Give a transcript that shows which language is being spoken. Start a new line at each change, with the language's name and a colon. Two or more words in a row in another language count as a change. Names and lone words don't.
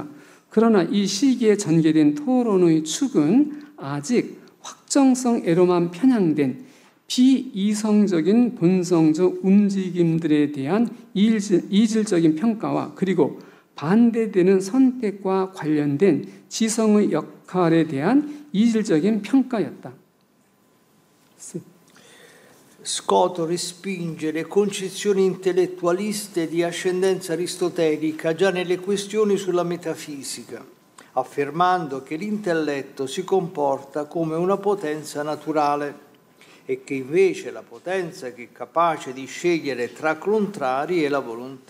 Korean: 그러나 이 시기에 전개된 토론의 축은 아직 확정성애로만 편향된 비이성적인 본성적 움직임들에 대한 이질적인 평가와 그리고 반대되는 선택과 관련된 지성의 역할에 대한 이질적인 평가였다.
Italian: Scott respinge le concezioni intellettualiste di ascendenza aristotelica già nelle questioni sulla metafisica, affermando che l'intelletto si comporta come una potenza naturale e che invece la potenza che è capace di scegliere tra contrari è la volontà.